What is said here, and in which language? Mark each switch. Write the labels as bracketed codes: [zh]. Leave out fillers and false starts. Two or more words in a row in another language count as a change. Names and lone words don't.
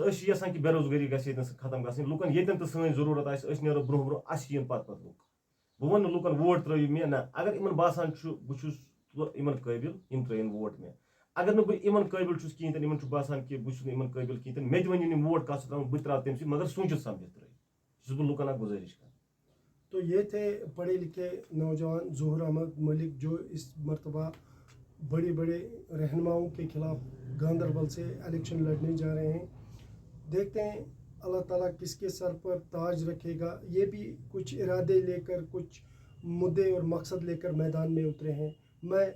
[ks] أسۍ چھِ یژھان کہِ بے روزگٲری گژھِ ییٚتٮ۪ن ختم گژھٕنۍ. لُکن ییٚتٮ۪ن تہِ سٲنۍ ضروٗرت آسہِ أسۍ نیرو برونٛہہ برونٛہہ اَسہِ یِن پتہٕ پتہٕ لُکھ. بہٕ وَنہٕ نہٕ لُکن ووٹ ترٲیِو مےٚ نہ، اگر یِمن باسان چھُ بہٕ چھُس یِمن قٲبِل یِم ترٲیِن ووٹ مےٚ. اگر نہٕ بہٕ یِمن قٲبِل چھُس کِہینۍ تہِ یِمن چھُ باسان کہِ بہٕ چھُس نہٕ یِمن قٲبِل کِہینۍ تہِ مےٚ تہِ ؤنِو یِم ووٹ کتھ چھِ تراوُن بہٕ تہِ تراوٕ تٔمۍ سٕے مگر سوٗنچِتھ سمجھِتھ ترٲیِو. چھُس بہٕ لُکن اکھ گُزٲرِش کران. [ur] تو یہ تھے پڑھے لکھے نوجوان ظہور احمد ملک جو اس مرتبہ بڑے بڑے رہنماؤں کے خلاف گاندربل سے الیکشن لڑنے جا رہے ہیں. دیکھتے ہیں اللہ تعالیٰ کس کے سر پر تاج رکھے گا. یہ بھی کچھ ارادے لے کر کچھ مدعے اور مقصد لے کر میدان میں اترے ہیں.